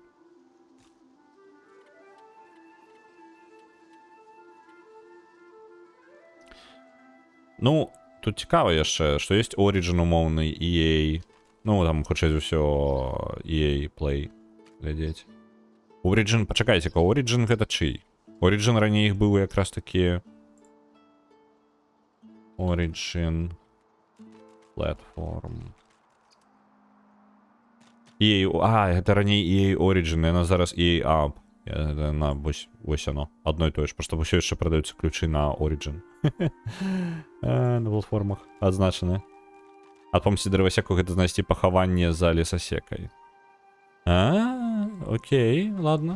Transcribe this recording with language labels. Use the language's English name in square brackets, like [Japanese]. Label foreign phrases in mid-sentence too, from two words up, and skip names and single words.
[Belarusian] Ну, тут цікава яшчэ, што ёсць Origin умоўны EA. Ну, там, хутчэй за ўсё, EA Play глядзець. Origin, пачакайце-ка, Origin гэта чый? Origin раней іх быў якраз такі... Origin... Platform... EA... гэта раней EA Origin, яна зараз EA Up. Яна, вось [Russian] оно, одно [Belarusian] і тое ж, просто ўсё яшчэ прадаюцца ключы на Origin. На платформах адзначаны. Адпомсці дрывасеку гэта знайсці пахаванне за лесасекай. Окей, ладно.